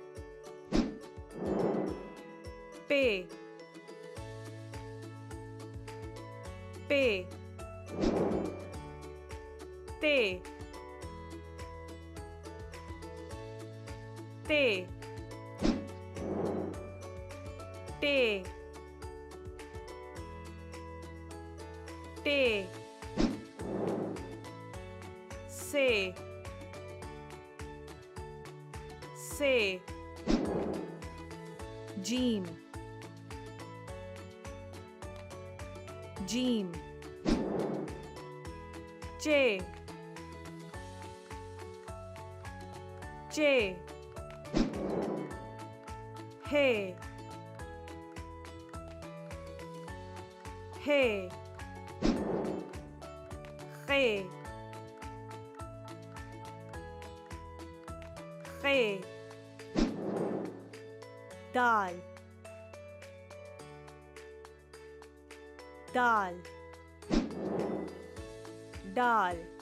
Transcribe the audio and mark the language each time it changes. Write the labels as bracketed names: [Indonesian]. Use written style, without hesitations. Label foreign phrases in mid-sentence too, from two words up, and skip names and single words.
[Urdu] पे, पे, ते, ते, टे, टे, से, जीम, जीम, चे, चे, हे, हे, खे, खे, दाल, दाल, दाल,